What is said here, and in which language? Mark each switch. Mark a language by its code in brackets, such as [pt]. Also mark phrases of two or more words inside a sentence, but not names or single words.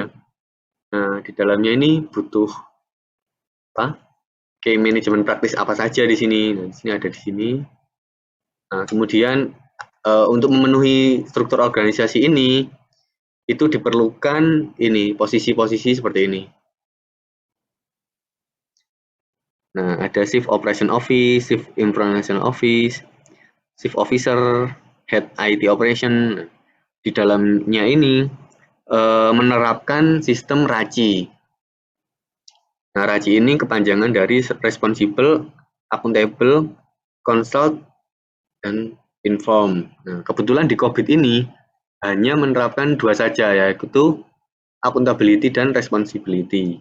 [id] Nah, di dalamnya ini butuh [en] key management practice [id] apa saja di sini. Nah, di sini ada di sini. Nah, kemudian untuk memenuhi struktur organisasi ini itu diperlukan ini posisi-posisi seperti ini. Nah, ada [en] Chief Operation Office, Chief Information Office, Chief Officer, Head IT Operation. [id] Di dalamnya ini menerapkan sistem RACI. Nah, RACI ini kepanjangan dari [en] Responsible, Accountable, Consult, [id] dan Inform. Nah, kebetulan di COVID ini hanya menerapkan 2 saja, yaitu accountability dan responsibility.